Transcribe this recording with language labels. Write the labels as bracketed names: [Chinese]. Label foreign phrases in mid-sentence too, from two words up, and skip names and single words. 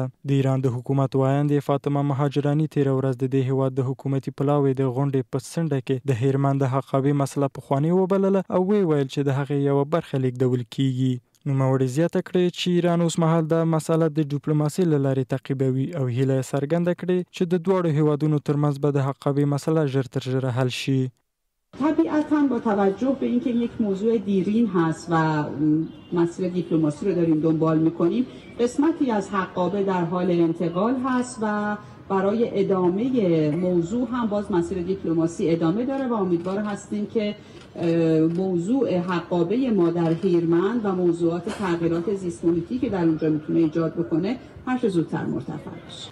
[Pashto] د ایران د حکومت ویاندې فاطمه مهاجراني تېره ورځ د دې هیواد د حکومتي پلاوی د غونډې په څنډه کې د هلمند د حقابې مسله پخوانۍ وبلله او ویل چې د هغې یوه برخه لیږدول کیږي. نوموړې زیاته کړې چې ایران اوس مهال دا مسله د ډیپلوماسۍ له لارې تعقیبوي او هیله یې څرګنده کړې چې د دواړو هیوادونو ترمنځ به د حقابې مسله ژر تر ژره حل شي. [Persian] طبیعتاً با توجه به اینکه یک موضوع دیرین هست و مسیر دیپلماسی رو داریم دنبال میکنیم، قسمتی از حقابه در حال انتقال هست و برای ادامه موضوع هم باز مسیر دیپلماسی ادامه داره و امیدوار هستیم که موضوع حقابه ما در هیرمند و موضوعات تغییرات زیست محیطی که در اونجا میتونه ایجاد بکنه هر زودتر مرتفع بشه.